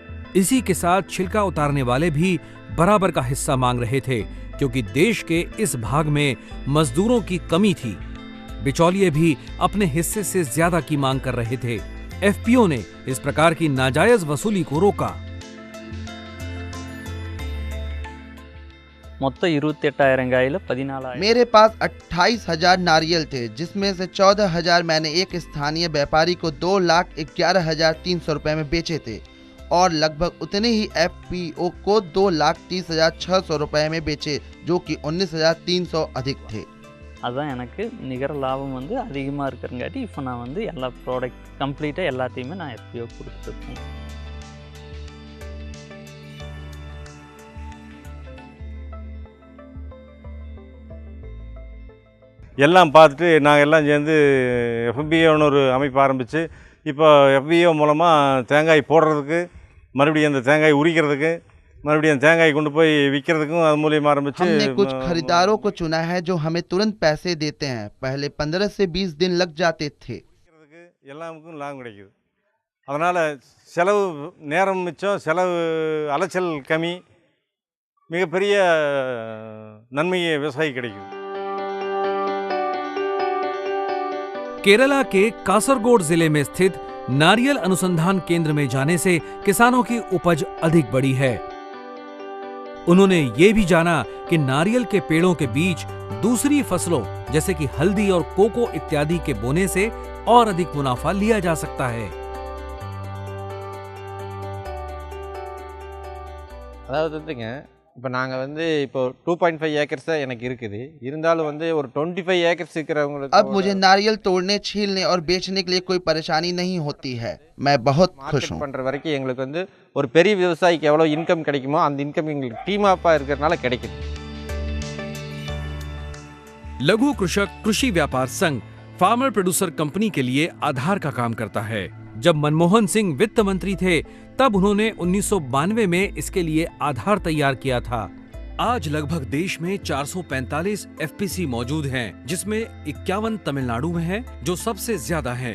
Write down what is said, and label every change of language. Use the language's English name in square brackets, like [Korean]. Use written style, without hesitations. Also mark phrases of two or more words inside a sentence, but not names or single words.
[Hindi] इसी के साथ छिलका उतारने वाले भी बराबर का हिस्सा मांग रहे थे, क्योंकि देश के इस भाग में मजदूरों की कमी थी। बिचौलिए भी अपने हिस्से से ज्यादा की मांग कर रहे थे। एफपीओ ने इस प्रकार की नाजायज वसूली को रोका। [Tamil] மொத்தம் 28,000 காயில் 14,000 [Hindi] मेरे पास 28,000 नारियल थे, जिसमें से 14,000 मैंने एक स्थानीय व्यापारी को 2,11,300 रुपए में बेचे थे और लगभग उतने ही एफपीओ को 2,30,600 रुपए में बेचे, जो कि 19,300 अधिक थे। [Tamil] அதான் எனக்கு நிகர லாபம் வந்து அதிகமாக இருக்கிறங்காட்டி இப்போ நான் வந்து எல்லா [English] product completely [Tamil] எல்லாத்தையுமே நான் எஃபிஓ கொடுத்துருக்கேன். எல்லாம் பார்த்துட்டு நாங்கள் எல்லாம் சேர்ந்து எஃபிஓன்னு ஒரு அமைப்பு ஆரம்பித்து இப்போ எஃபிஓ மூலமாக தேங்காய் போடுறதுக்கு, மறுபடியும் அந்த தேங்காய் உரிக்கிறதுக்கு, मறுபடியும் தேங்காய் கொண்டு போய் விற்கிறதுக்கும் அது மூலமா ஆரம்பிச்சு [Hindi] हमने कुछ खरीदारों को चुना है जो हमें तुरंत पैसे देते हैं। पहले 15 से 20 दिन लग जाते थे। [Tamil] எல்லாமுக்கும் லாபம் கிடைக்குது. அதனால செலவு நேரம் மிச்சம், செலவு அலைச்சல் கம்மி, மிகப்பெரிய நன்மையை விவசாயி கிடைக்குது. [Hindi] केरला के कासरगोड जिले में स्थित नारियल अनुसंधान केंद्र में जाने से किसानों की उपज अधिक बढ़ी है। उन्होंने ये भी जाना कि नारियल के पेड़ों के बीच दूसरी फसलों जैसे कि हल्दी और कोको इत्यादि के बोने से और अधिक मुनाफा लिया जा सकता है। [Tamil] அதாவது வந்துங்க, இப்போ நாங்கள் வந்து இப்போ 2.5 ஏக்கர்ஸ் எனக்கு இருக்குது, இருந்தாலும் வந்து ஒரு 25 ஏக்கர்ஸ் இருக்கிறவங்களுக்கு [Hindi] अब मुझे नारियल तोड़ने, छीलने और बेचने के लिए कोई परेशानी नहीं होती है। मैं बहुत खुश हूँ। [Tamil] பண்ணுற வரைக்கும் எங்களுக்கு வந்து ஒரு பெரிய விவசாயிக்கு எவ்வளோ இன்கம் கிடைக்குமோ அந்த இன்கம் எங்களுக்கு [English] team up [Tamil] இருக்கிறதுனால கிடைக்குது. [Hindi] लघु कृषक कृषि व्यापार संघ [English] farmer producer company [Hindi] के लिए आधार का काम करता है। जब मनमोहन सिंह वित्त मंत्री थे तब उन्होंने 1992 में इसके लिए आधार तैयार किया था। आज लगभग देश में 445 एफपीसी मौजूद हैं, जिसमें 51 तमिलनाडु में है जो सबसे ज्यादा है।